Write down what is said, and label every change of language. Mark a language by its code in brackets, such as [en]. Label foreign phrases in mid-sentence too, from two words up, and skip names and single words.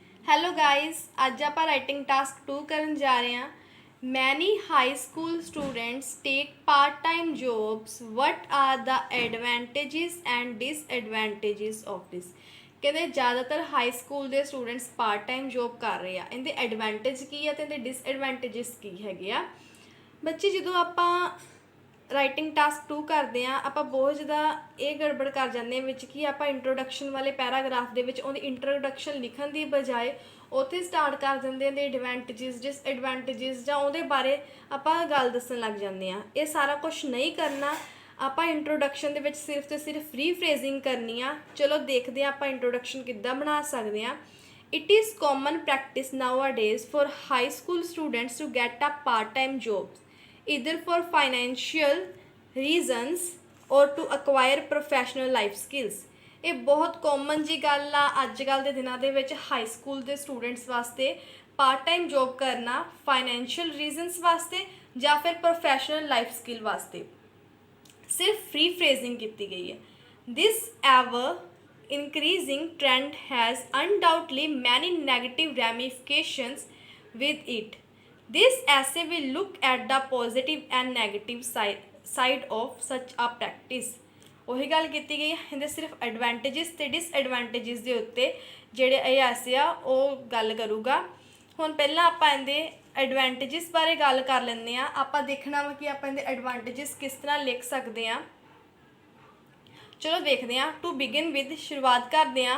[en] hello guys, [pa] ਅੱਜ ਆਪਾਂ [en] writing task [pa] 2 ਕਰਨ ਜਾ ਰਹੇ ਹਾਂ। [en] Many high school students take part-time jobs. What are the advantages and disadvantages of this? [pa] ਕਹਿੰਦੇ ਜ਼ਿਆਦਾਤਰ [en] high school [pa] ਦੇ [en] students part time job [pa] ਕਰ ਰਹੇ ਆ। ਇਹਦੇ ਐਡਵਾਂਟੇਜ ਕੀ ਆ ਤੇ ਇਹਦੇ ਡਿਸਐਡਵਾਂਟੇਜਸ ਕੀ ਹੈਗੇ ਆ। ਬੱਚੇ ਜਦੋਂ ਆਪਾਂ [en] writing task [pa] 2 ਕਰਦੇ ਹਾਂ ਆਪਾਂ ਬਹੁਤ ਜ਼ਿਆਦਾ ਇਹ ਗੜਬੜ ਕਰ ਜਾਂਦੇ ਹਾਂ ਵਿੱਚ ਕਿ ਆਪਾਂ ਇੰਟਰੋਡਕਸ਼ਨ ਵਾਲੇ ਪੈਰਾਗ੍ਰਾਫ ਦੇ ਵਿੱਚ ਉਹਦੀ ਇੰਟਰੋਡਕਸ਼ਨ ਲਿਖਣ ਦੀ ਬਜਾਏ ਉੱਥੇ ਸਟਾਰਟ ਕਰ ਦਿੰਦੇ ਹਾਂ ਦੇ [en] advantages disadvantages [pa] ਜਾਂ ਉਹਦੇ ਬਾਰੇ ਆਪਾਂ ਗੱਲ ਦੱਸਣ ਲੱਗ ਜਾਂਦੇ ਹਾਂ। ਇਹ ਸਾਰਾ ਕੁਛ ਨਹੀਂ ਕਰਨਾ। ਆਪਾਂ ਇੰਟਰੋਡਕਸ਼ਨ ਦੇ ਵਿੱਚ ਸਿਰਫ ਤੇ ਸਿਰਫ ਰੀਫਰੇਜ਼ਿੰਗ ਕਰਨੀ ਆ। ਚਲੋ ਦੇਖਦੇ ਹਾਂ ਆਪਾਂ ਇੰਟਰੋਡਕਸ਼ਨ ਕਿੱਦਾਂ ਬਣਾ ਸਕਦੇ ਹਾਂ। [en] It is common practice nowadays for high school students to get a part-time job either for financial reasons or to acquire professional life skills। [pa] ਇਹ ਬਹੁਤ ਕਾਮਨ ਜੀ ਗੱਲ ਆ ਅੱਜ ਕੱਲ੍ਹ ਦੇ ਦਿਨਾਂ ਦੇ ਵਿੱਚ [en] high school [pa] ਦੇ ਸਟੂਡੈਂਟਸ ਵਾਸਤੇ [en] part time job [pa] ਕਰਨਾ [en] financial reasons [pa] ਵਾਸਤੇ ਜਾਂ ਫਿਰ [en] professional life skill [pa] ਵਾਸਤੇ। ਸਿਰਫ [en] free phrasing [pa] ਕੀਤੀ ਗਈ ਹੈ। [en] this ever increasing trend has undoubtedly many negative ramifications with it. This essay will look at the positive and negative side of such a practice। [pa] ਉਹੀ ਗੱਲ ਕੀਤੀ ਗਈ ਹੈ। ਇਹਦੇ ਸਿਰਫ ਐਡਵਾਂਟੇਜਸ ਤੇ ਡਿਸਐਡਵਾਂਟੇਜਸ ਦੇ ਉੱਤੇ ਜਿਹੜੇ ਇਹ ਐਸੇ ਆ ਉਹ ਗੱਲ ਕਰੂਗਾ। ਹੁਣ ਪਹਿਲਾਂ ਆਪਾਂ ਇਹਦੇ ਐਡਵਾਂਟੇਜਸ ਬਾਰੇ ਗੱਲ ਕਰ ਲੈਂਦੇ ਹਾਂ। ਆਪਾਂ ਦੇਖਣਾ ਵਾ ਕਿ ਆਪਾਂ ਇਹਦੇ ਐਡਵਾਂਟੇਜਸ ਕਿਸ ਤਰ੍ਹਾਂ ਲਿਖ ਸਕਦੇ ਹਾਂ। ਚਲੋ ਦੇਖਦੇ ਹਾਂ। [en] to begin with [pa] ਸ਼ੁਰੂਆਤ ਕਰਦੇ ਹਾਂ।